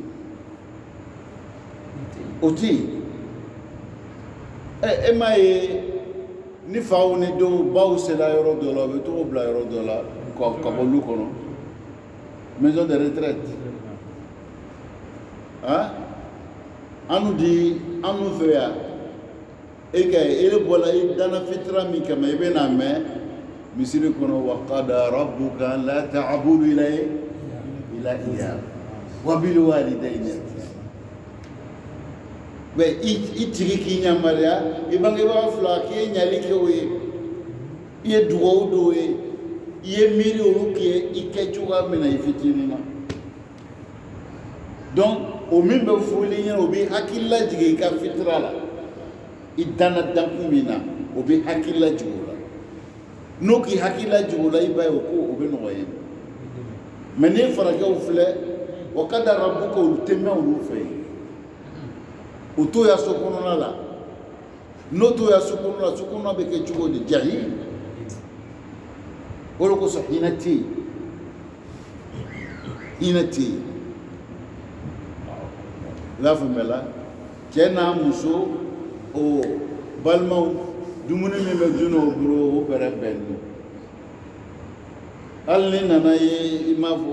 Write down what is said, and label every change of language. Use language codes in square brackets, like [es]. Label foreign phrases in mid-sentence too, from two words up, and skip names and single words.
[bm] o tɛ yen e m'a ye ni faw ni dɔw baw sera yɔrɔ dɔ la u bɛ tɔgɔ bila yɔrɔ dɔ la ka bɔ olu kɔnɔ [fr] maison de retraite [bm] anu fɛ yan e ka ye e bɔra i dana fitira min kama i bɛ na mɛn misiri kɔnɔ [ar] wa qada rabbuka la ta'budu illa iyyahu wa bil walidayni [bm] mɛ i tigi k'i yamaruya i bangebaga fila k'i ye ɲali kɛ o ye i ye dugawu don o ye i ye miiri olu kɛ i kɛ cogoya min na i fitinin na donc o min bɛ fɔli ɲɛna o bɛ hakili lajigin i ka fitira la i danna dankun min na o bɛ hakili lajigin o la n'o k'i hakili lajigin o la i b'a ye o ko o bɛ nɔgɔya mɛ n'i farakɛw filɛ [ar] wa qada rabbuka [bm] olu tɛ mɛn olu fɛ yen o to ya so kɔnɔna la n'o to ya so kɔnɔna bɛ kɛ cogo di jahil o de kosɔn hinɛ tɛ yen i y'a faamuya la cɛ n'a muso o balimaw dumuni min bɛ dun o bolo o bɛrɛ bɛnnen hali ni nana ye i m'a fɔ